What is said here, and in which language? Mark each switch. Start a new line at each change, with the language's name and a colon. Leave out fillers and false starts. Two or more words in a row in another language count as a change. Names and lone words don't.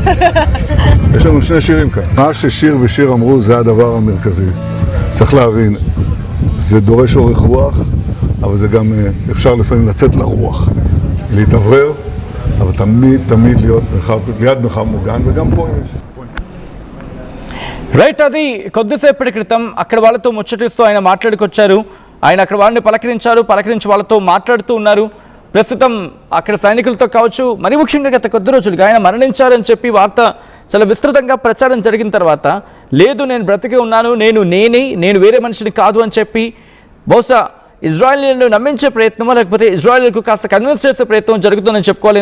Hebrew: יש לנו שני שירים כאן. מה ששיר ושיר אמרו זה הדבר המרכזי. צריך להבין, זה דורש אורך רוח, אבל זה גם אפשר לפעמים לצאת לרוח, להתאוורר, אבל תמיד להיות ליד מרחב מוגן, וגם פה יש.
Telugu: రైట్, అది కొద్దిసేపటి క్రితం అక్కడ వాళ్ళతో ముచ్చటిస్తూ ఆయన మాట్లాడుకొచ్చారు. ఆయన అక్కడ వాళ్ళని పలకరించి వాళ్ళతో మాట్లాడుతూ ఉన్నారు. ప్రస్తుతం అక్కడ సైనికులతో కావచ్చు, మరి ముఖ్యంగా గత కొద్ది రోజులుగా ఆయన మరణించారని చెప్పి వార్త చాలా విస్తృతంగా ప్రచారం జరిగిన తర్వాత, లేదు నేను బ్రతికే ఉన్నాను, నేను వేరే మనిషిని కాదు అని చెప్పి బహుశా ఇజ్రాయెల్ను నమ్మించే ప్రయత్నమో లేకపోతే ఇజ్రాయెల్కు కాస్త కన్విన్స్ చేసే ప్రయత్నం జరుగుతుందని చెప్పుకోవాలి.